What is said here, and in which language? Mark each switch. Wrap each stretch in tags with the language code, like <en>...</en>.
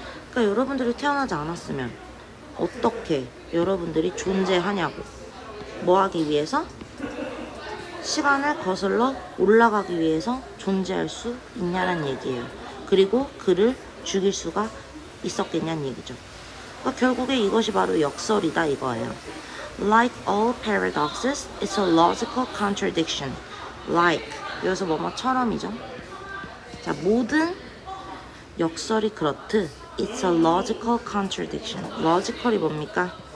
<ko>그러니까 여러분들이 태어나지 않았으면 어떻게 여러분들이 존재하냐고. 뭐 하기 위해서? 시간을 거슬러 올라가기 위해서 존재할 수 있냐는 얘기예요. 그리고 그를 죽일 수가 있었겠냐는 얘기죠. 그러니까 결국에 이것이 바로 역설이다 이거예요.</ko> <en>Like all paradoxes, it's a logical contradiction.</en> <ko>Like, 여기서 뭐뭐처럼이죠. 자, 모든 역설이 그렇듯</ko> <en>it's a logical contradiction.</en> <ko>logical이 뭡니까?</ko>